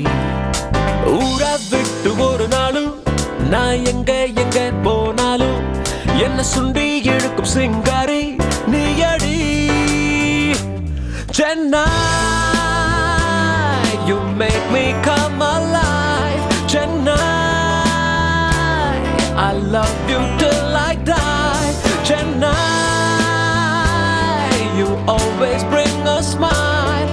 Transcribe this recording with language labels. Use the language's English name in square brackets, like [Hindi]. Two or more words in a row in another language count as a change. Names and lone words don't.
[Tamil] ஊர விட்டு ஒரு நாளு, நா எங்கே போனாலு, என்ன சுண்டி எடுக்கும் சிங்காரி, நீயடி. [English] Chennai, you make me come alive. Chennai, I love you till I die. Chennai, you always bring a smile.